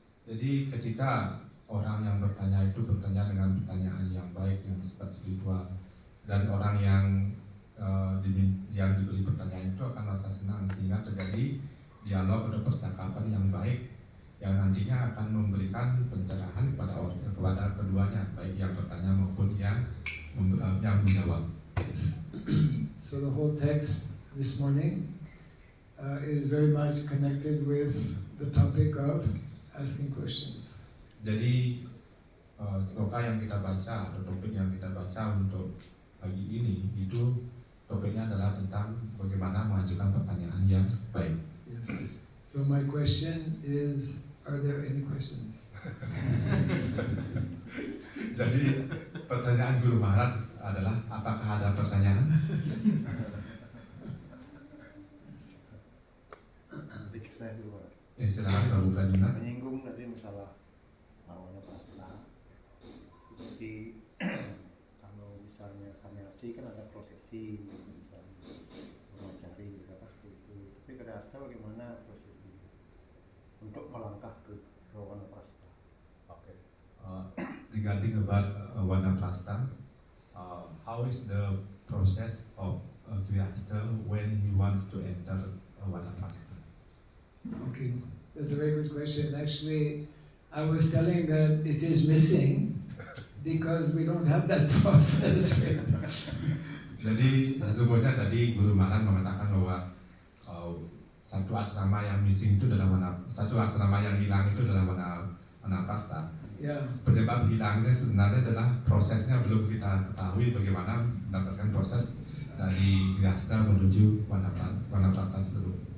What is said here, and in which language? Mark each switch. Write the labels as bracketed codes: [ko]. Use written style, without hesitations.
[id] Jadi ketika orang yang bertanya itu bertanya dengan pertanyaan yang baik, yang bersifat spiritual, dan orang yang diberi pertanyaan itu akan merasa senang, sehingga terjadi dialog atau percakapan yang baik yang nantinya akan memberikan pencerahan kepada keduanya, baik yang bertanya maupun yang menjawab. [en] Yes. So the whole text this morning is very much connected with the topic of asking questions. [id] Jadi sloka yang kita baca atau topik yang kita baca untuk pagi ini itu topiknya adalah tentang bagaimana mengajukan pertanyaan yang baik. [en] Yes. So my question is, are there any questions? [id] Jadi pertanyaan Guru Maharaj adalah, apakah ada pertanyaan? Saya dulu, Silakan Prabu Prajuna. menyinggung tadi masalah wanaprastha. Seperti kalau misalnya sannyasi kan ada prosesi, misalnya brahmacari kata itu. Tapi grihasta bagaimana prosesi untuk melangkah ke wanaprastha? [en] Okay. Regarding about wanaprastha, how is the process of grihasta when he wants to enter wanaprastha? Okay, that's a very good question. Actually, I was telling that it is missing because we don't have that process. [id] Jadi sesungguhnya tadi Guru Maran mengatakan bahwa satu asrama yang missing itu adalah satu asrama yang hilang itu adalah Vanaprastha. [en] Yeah. [id] Penyebab hilangnya sebenarnya adalah prosesnya belum kita ketahui bagaimana mendapatkan proses dari Grihastha menuju Vanaprastha tersebut.